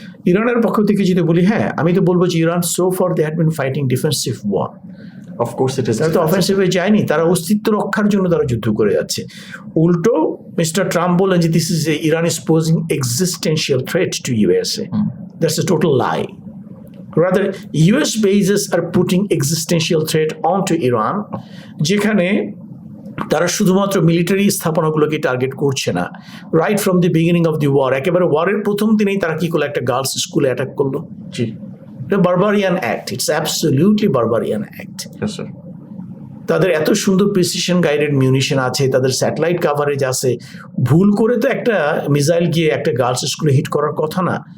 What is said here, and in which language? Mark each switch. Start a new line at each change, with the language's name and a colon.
Bangla: ইরানের পক্ষ থেকে যদি বলি, হ্যাঁ আমি তো বলবো যে Iran
English: So for they had been fighting defensive war. Of course it is,
Bangla: তারা তো অফেন্সিভে যায়নি, তারা অস্তিত্ব রক্ষার জন্য তারা যুদ্ধ করে যাচ্ছে। উল্টো মিস্টার ট্রাম্প বলেন যে
English: This is Iran is posing existential threat to USA. That's a total lie. Rather, US bases are putting existential threat onto Iran,
Bangla: যেখানে তারা শুধুমাত্র মিলিটারি স্থাপনাগুলোকে টার্গেট করছে না।
English: right from the beginning of the war,
Bangla: একেবারে ওয়ারের প্রথম দিনেই তারা কি করলো, একটা গার্লস স্কুলে অ্যাটাক করলো। জি, barbarian act,
English: It's absolutely barbarian act.
Bangla: তাদের এত সুন্দর প্রিসিশন গাইডেড মিউনিশন আছে, তাদের স্যাটেলাইট কাভারেজ আছে, ভুল করে তো একটা মিসাইল গিয়ে একটা গার্লস স্কুলে হিট করার কথা না।